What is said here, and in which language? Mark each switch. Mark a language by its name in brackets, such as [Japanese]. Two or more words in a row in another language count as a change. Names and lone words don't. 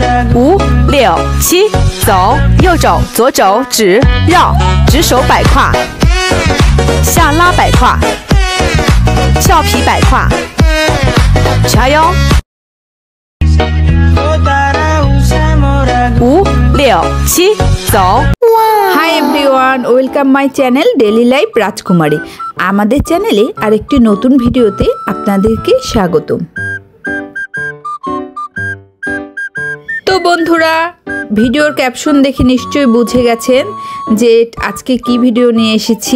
[Chinese] 5、6、7，走，右走，左走，直绕，直手摆胯，下拉摆胯，俏皮摆胯，加油！5、6、7，走。 [English] hi everyone, welcome my channel ডেইলি লাইফ রাজকুমারী। [Bangla] আমাদের চ্যানেলে আরেকটি নতুন ভিডিওতে আপনাদেরকে স্বাগতম। তো বন্ধুরা, [English] videor caption [Bangla] দেখে নিশ্চয়ই বুঝে গেছেন যে আজকে কি ভিডিও নিয়ে এসেছি।